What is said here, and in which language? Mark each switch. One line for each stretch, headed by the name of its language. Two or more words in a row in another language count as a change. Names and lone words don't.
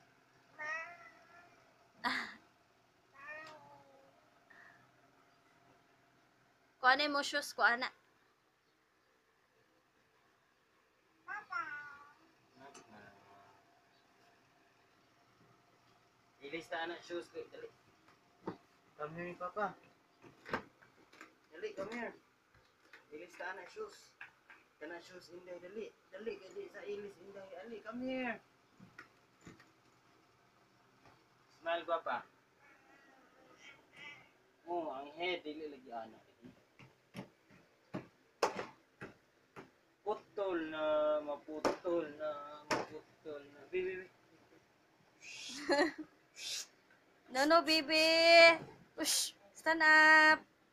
Cebuano: Kuha mo shoes ko ana. Ilista anak shoes ko. Dali.
English: Come here, Papa. Dali, come here.
Cebuano: Ilista anak shoes. Kana shoes inday, dali. Dali, kaya sa ilis inday. Dali,
English: come here. Smile, Papa.
Cebuano: Oh, ang head, dili lagi anak. Putol na, maputol na, maputol na. Bibi.
English: No, baby. Ush, stand up.